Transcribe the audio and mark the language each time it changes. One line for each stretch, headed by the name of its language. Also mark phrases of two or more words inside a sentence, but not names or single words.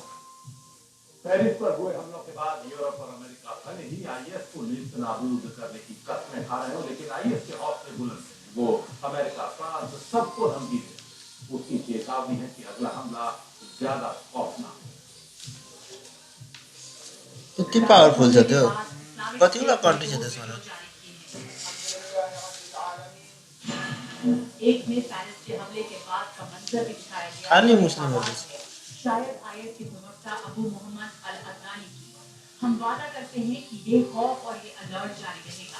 Hindi: पेरिस पर हुए हमलों के बाद यूरोप और अमेरिका भले ही आईएस को नेस्तनाबूद करने की कसमें खा रहे हो, लेकिन आईएस के हौसले बुलंद हैं। वो अमेरिका, फ्रांस सबको धमकी दे। उसकी चेतावनी है कि अगला हमला ज्यादा खौफनाक है।
Nepali: किती पावरफुल छ त्यो कतिवटा कन्ट्री छ त्यसमा
Hindi: एक में पेरिस के हमले के बाद का मंजर भी दिखाया गया।
Nepali: खाली मुस्लिमहरू
Hindi: शायद आईएस के प्रवक्ता अबू मोहम्मद अल अदनानी की, हम वादा करते हैं कि ये खौफ और ये अलर्ट जारी रहेगा।